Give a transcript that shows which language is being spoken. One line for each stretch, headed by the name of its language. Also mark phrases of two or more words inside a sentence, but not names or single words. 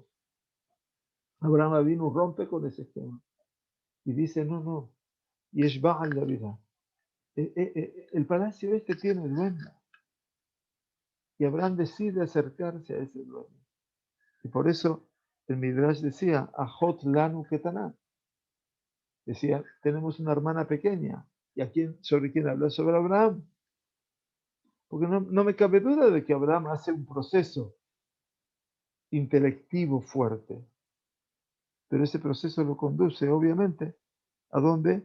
Spanish: Abraham Avinu rompe con ese esquema y dice, no, no,
Hebrew: Yesh Ba'al la vida.
Spanish: El palacio este tiene dueño. Y Abraham decide acercarse a ese dueño. Y por eso el Midrash decía,
Hebrew: Ajot lanu ketaná.
Spanish: Decía, tenemos una hermana pequeña. ¿Y sobre quién habla? Sobre Abraham. Porque no me cabe duda de que Abraham hace un proceso intelectivo fuerte. Pero ese proceso lo conduce, obviamente, ¿a dónde?